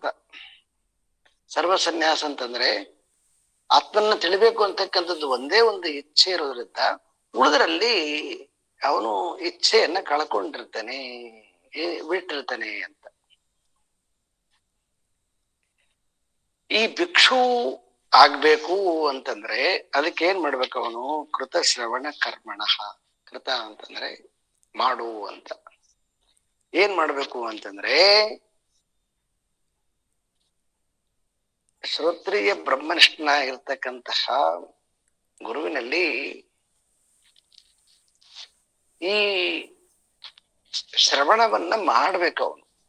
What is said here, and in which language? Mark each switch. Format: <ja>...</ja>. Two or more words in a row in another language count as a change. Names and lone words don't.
<kn>ಸರ್ವಸನ್ಯಾಸ ಅಂತಂದ್ರೆ ಆತ್ಮನ್ನ ತಿಳಿಬೇಕು ಅಂತಕ್ಕಂಥದ್ದು ಒಂದೇ ಒಂದು ಇಚ್ಛೆ ಇರೋದ್ರಿಂದ ಉಳಿದ್ರಲ್ಲಿ ಅವನು ಇಚ್ಛೆಯನ್ನ ಕಳ್ಕೊಂಡಿರ್ತಾನೆ, ಬಿಟ್ಟಿರ್ತಾನೆ ಅಂತ. ಈ ಭಿಕ್ಷು ಆಗ್ಬೇಕು ಅಂತಂದ್ರೆ ಅದಕ್ಕೆ ಏನ್ ಮಾಡ್ಬೇಕು, ಅವನು</kn> <sa>ಕೃತ ಶ್ರವಣ ಕರ್ಮಣ.</sa> <kn>ಕೃತ ಅಂತಂದ್ರೆ ಮಾಡು ಅಂತ. ಏನ್ ಮಾಡ್ಬೇಕು ಅಂತಂದ್ರೆ ಶ್ರೋತ್ರಿಯ ಬ್ರಹ್ಮನಿಷ್ಠನಾಗಿರ್ತಕ್ಕಂತಹ ಗುರುವಿನಲ್ಲಿ ಈ ಶ್ರವಣವನ್ನ ಮಾಡ್ಬೇಕು ಅವನು.</kn>